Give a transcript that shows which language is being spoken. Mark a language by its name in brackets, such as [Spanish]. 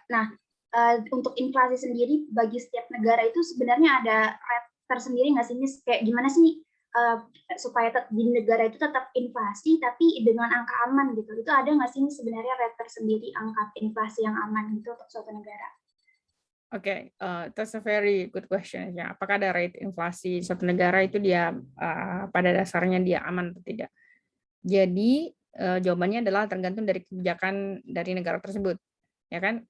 [Indonesian] Nah, untuk inflasi sendiri bagi setiap negara itu sebenarnya ada rate tersendiri nggak sih, Miss? Kayak gimana sih supaya di negara itu tetap inflasi tapi dengan angka aman gitu? Itu ada nggak sih sebenarnya rate tersendiri angka inflasi yang aman gitu untuk suatu negara? [English] Oke, that's a very good question ya. [Indonesian] Apakah ada rate inflasi suatu negara itu dia pada dasarnya dia aman atau tidak? Jadi jawabannya adalah tergantung dari kebijakan dari negara tersebut, ya kan?